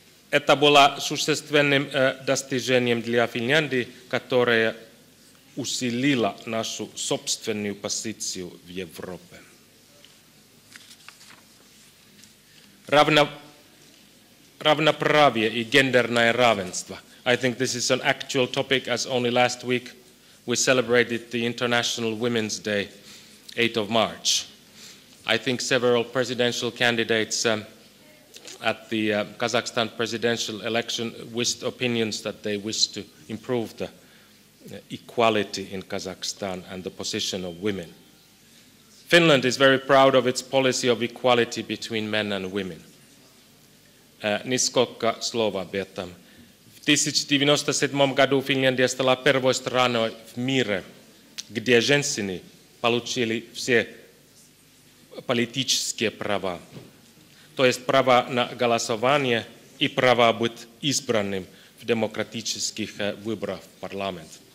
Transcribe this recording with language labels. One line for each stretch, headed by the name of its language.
Russian: Это было существенным достижением для Финляндии, которое усилило нашу собственную позицию в Европе. Равноправие и гендерное равенство.
English: I think this is an actual topic, as only last week we celebrated the International Women's Day, 8th of March. I think several presidential candidates at the Kazakhstan presidential election voiced opinions that they wish to improve the equality in Kazakhstan and the position of women. Finland is very proud of its policy of equality between men and women.
Russian: Нисколько слов об этом. В 1997 году Финляндия стала первой страной в мире, где женщины получили все политические права, то есть право на голосование и право быть избранным в демократических выборах в парламент.